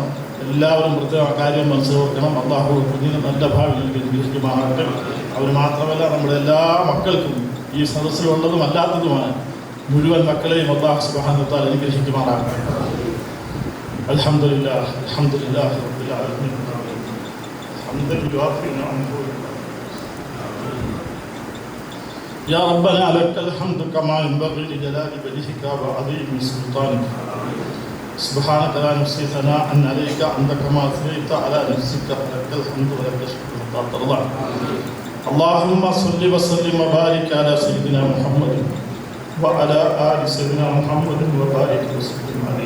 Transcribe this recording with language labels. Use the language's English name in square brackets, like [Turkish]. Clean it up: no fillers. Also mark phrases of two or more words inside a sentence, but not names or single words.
[Malayalam] എല്ലാവരും പ്രത്യേക കാര്യം മനസ്സിലാക്കണം. അള്ളാഹു കുഞ്ഞിന് നല്ല ഭാവി അനുഗ്രഹിക്കുമാറാകട്ടെ. അവർ മാത്രമല്ല നമ്മുടെ എല്ലാ മക്കൾക്കും ഈ സദസ്സിലുള്ളതും അല്ലാത്തതുമായ മുഴുവൻ മക്കളെയും [Arabic] الله سبحانه وتعالى [Malayalam] അനുഗ്രഹിക്കുമാറാകട്ടെ. [Arabic] الحمد لله الحمد لله رب العالمين حمدا يوافي نعمه يا ربنا لك الحمد كما ينبغي لجلال وجهك وعظيم سلطانك. سبحانك لا نحصي ثناء عليك أنت كما أثنيت على نفسك لك الحمد ولك الشكر حتى ترضى. اللهم صل وسلم وبارك على سيدنا محمد وعلى آل سيدنا محمد وبارك وسلم عليه.